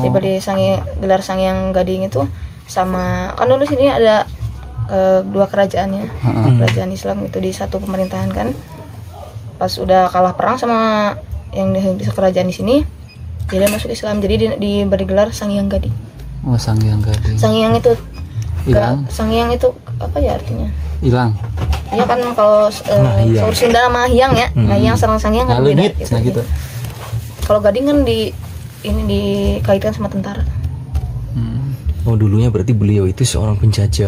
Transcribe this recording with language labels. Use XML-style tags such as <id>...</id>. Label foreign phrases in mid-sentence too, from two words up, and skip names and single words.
<id>Diberi gelar Sangyang Gading itu sama kan dulu sini ada 2 kerajaannya, kerajaan Islam itu di satu pemerintahan kan. pas udah kalah perang sama yang di kerajaan di sini, jadi dia masuk Islam. Jadi diberi gelar Sang Hyang Gading. Oh, Sang Hyang Gading. Sang Hyang itu Hilang. Sang Hyang itu apa ya artinya? Hilang. Iya kan kalau Saur Sunda nama Hyang ya, Hyang sareng Sang Hyang kan beda Gitu, gitu. Kalau Gading kan ini dikaitkan sama tentara. Oh, dulunya berarti beliau itu seorang penjajah.</id>